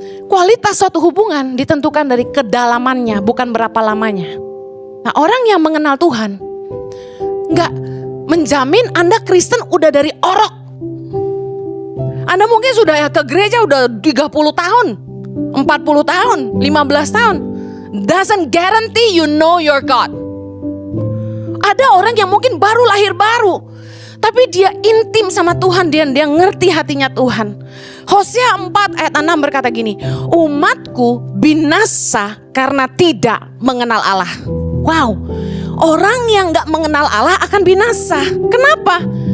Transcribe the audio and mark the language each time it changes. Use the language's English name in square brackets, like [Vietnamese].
[Indonesian] Kualitas suatu hubungan ditentukan dari kedalamannya, bukan berapa lamanya. Nah, orang yang mengenal Tuhan gak menjamin Anda Kristen udah dari orok. Anda mungkin sudah ke gereja udah 30 tahun, 40 tahun, 15 tahun. [English] Doesn't guarantee you know your God. [Indonesian] Ada orang yang mungkin baru lahir baru, tapi dia intim sama Tuhan, dia ngerti hatinya Tuhan. Hosea 4 ayat 6 berkata gini, umatku binasa karena tidak mengenal Allah. Wow, orang yang gak mengenal Allah akan binasa. Kenapa?